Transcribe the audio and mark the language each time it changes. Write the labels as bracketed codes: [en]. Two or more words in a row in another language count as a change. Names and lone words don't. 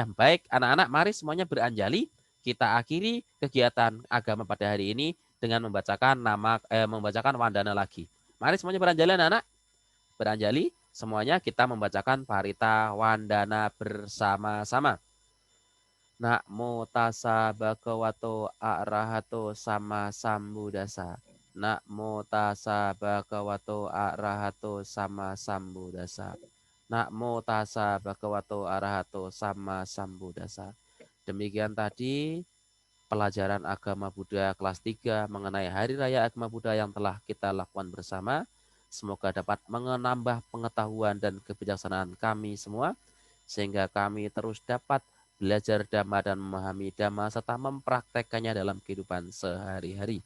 [id] Baik, anak-anak, mari semuanya beranjali. Kita akhiri kegiatan agama pada hari ini dengan membacakan wandana lagi. Mari semuanya beranjali anak-anak. Beranjali semuanya kita membacakan parita wandana bersama-sama. [pi] Namo tassa bhagavato arahato sama sambuddhassa. Namo tassa bhagavato arahato sama sambuddhassa. Namo tassa bhagavato arahato sama sambuddhassa. [id] Demikian tadi pelajaran agama Buddha kelas 3 mengenai Hari Raya Agama Buddha yang telah kita lakukan bersama. Semoga dapat menambah pengetahuan dan kebijaksanaan kami semua, sehingga kami terus dapat belajar Dhamma dan memahami Dhamma serta mempraktekkannya dalam kehidupan sehari-hari.